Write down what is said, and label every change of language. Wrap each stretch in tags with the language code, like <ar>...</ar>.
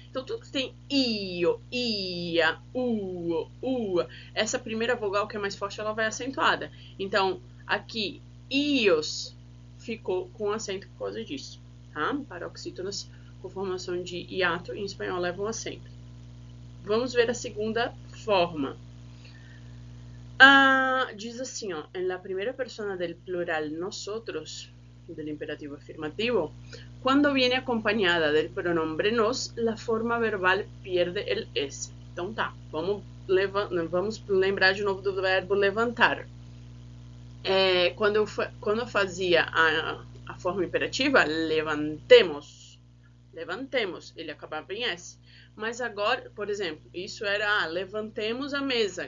<pt>Então tudo que tem io, ia, uo, ua, essa primeira vogal que é mais forte, ela vai acentuada. Então aqui, ios, ficou com acento por causa disso, tá? Paroxítonas com formação de hiato em espanhol levam acento. Vamos ver a segunda forma. Diz assim, ó,</pt> <es>en la primera persona del plural nosotros, del imperativo afirmativo, cuando viene acompañada del pronombre nos, la forma verbal pierde el S.</es> <pt>Então tá, vamos lembrar de novo do verbo levantar. Quando eu fazia a forma imperativa, levantemos, ele acabava em S. Mas agora, por exemplo, isso era levantemos a mesa.</pt>